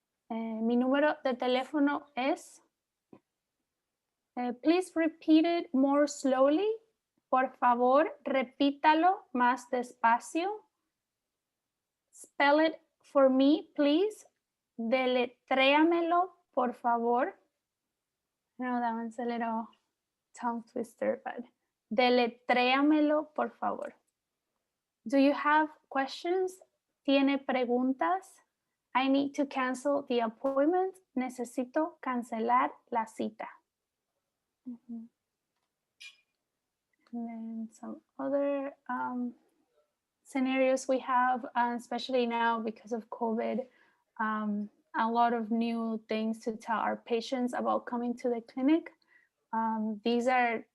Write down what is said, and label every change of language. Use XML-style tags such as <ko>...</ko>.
<es>Mi número de teléfono es.</es> <en>Please repeat it more slowly.</en> <es>Por favor, repítalo más despacio.</es> <en>Spell it for me, please.</en> <es>Deletréamelo, por favor.</es> <en>I know that one's a little tongue twister, but</en> <es>deletréamelo, por favor.</es> <en>Do you have questions?</en> <es>¿Tiene preguntas?</es> <en>I need to cancel the appointment.</en> <es>Necesito cancelar la cita.</es> <en>And then some other scenarios we have, especially now because of COVID, a lot of new things to tell our patients about coming to the clinic. These are</en>